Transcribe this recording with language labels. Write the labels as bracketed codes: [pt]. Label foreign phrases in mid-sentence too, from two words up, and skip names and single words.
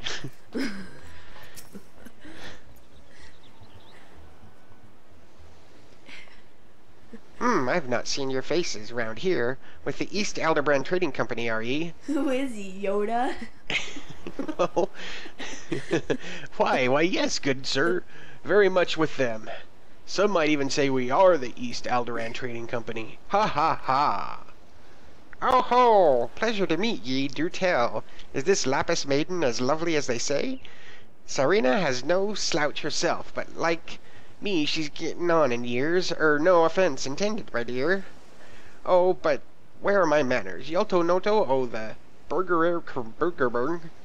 [en] I've not seen your faces round here. With the East Hildibrand Trading Company, are ye? Who is he, Yoda? No. Why, yes, good sir. Very much with them. Some might even say we are the East Hildibrand Trading Company. Ha ha ha. Oh ho! Pleasure to meet ye, do tell. Is this Lapis maiden as lovely as they say? Serena has no slouch herself, but like me, she's getting on in years. No offense intended, my dear. Oh, but where are my manners? Yolto Noto, oh, the Burgerburg.